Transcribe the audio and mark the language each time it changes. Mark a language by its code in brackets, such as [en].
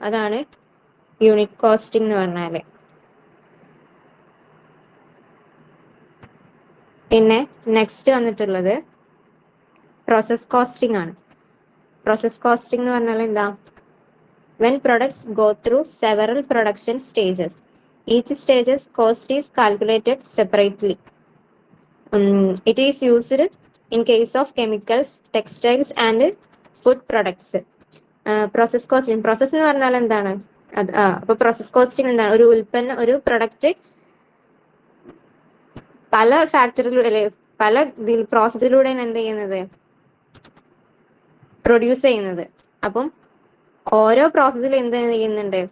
[ml] അതാണ് unit costing എന്ന് പറഞ്ഞാല്. പിന്നെ നെക്സ്റ്റ് വന്നിട്ടുള്ളത് പ്രോസസ് കോസ്റ്റിംഗ് ആണ്. പ്രോസസ് കോസ്റ്റിംഗ് എന്ന് പറഞ്ഞാൽ എന്താ? [en] When products go through several production stages Each stage's cost is calculated separately. It is used in case of chemicals, textiles and food products. [ml] Process costing, process എന്ന് പറഞ്ഞാൽ എന്താണ്? അപ്പൊ process costing എന്താണ്? ഒരു ഉൽപ്പന്നം, ഒരു പ്രൊഡക്റ്റ് പല ഫാക്ടറിയിലൂടെ, പല പ്രോസസ്സിലൂടെയാണ് എന്ത് ചെയ്യുന്നത്? പ്രൊഡ്യൂസ് ചെയ്യുന്നത്. അപ്പം ഓരോ പ്രോസസ്സിൽ എന്ത് ചെയ്യുന്നുണ്ട്?